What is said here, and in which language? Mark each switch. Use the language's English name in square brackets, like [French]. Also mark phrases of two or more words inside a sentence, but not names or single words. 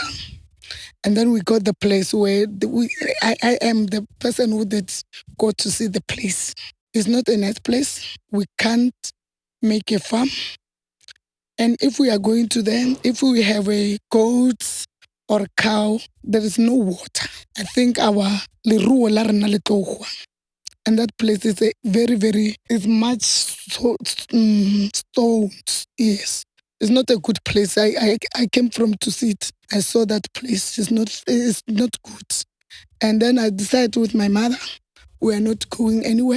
[English] And then we got the place where I am the person who did go to see the place. It's not a nice place. We can't make a farm. And if we are going to them, if we have a goat or cow, there is no water. I think our [Northern Sotho] leruo la rena le tlo goa. [English] And that place is a very, very, is much stones, yes. It's not a good place. I came from to see it. I saw that place. It's not good. And then I decided with my mother, we are not going anywhere.